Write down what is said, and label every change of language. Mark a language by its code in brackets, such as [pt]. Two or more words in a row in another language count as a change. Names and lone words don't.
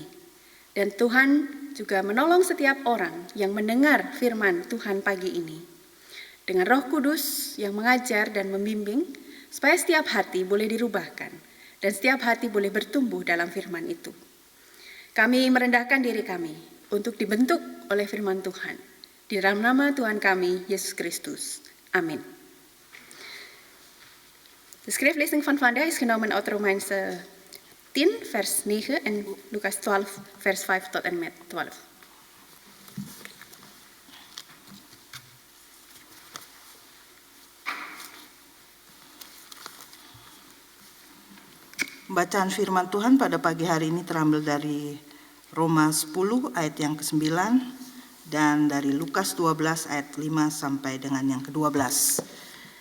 [id] Dan Tuhan juga menolong setiap orang yang mendengar firman Tuhan pagi ini dengan Roh Kudus yang mengajar dan membimbing, supaya setiap hati boleh dirubahkan dan setiap hati boleh bertumbuh dalam firman itu. Kami merendahkan diri kami untuk dibentuk oleh firman Tuhan. Di dalam nama Tuhan kami, Yesus Kristus. Amin. [nl] De schriftlezen van vandaag is genomen uit Romeins 10 vers 9 en Lukas 12 vers 5 tot en met 12. [id] Bacaan firman Tuhan pada pagi hari ini terambil dari Roma 10 ayat yang ke-9 dan dari Lukas 12 ayat 5 sampai dengan yang ke-12.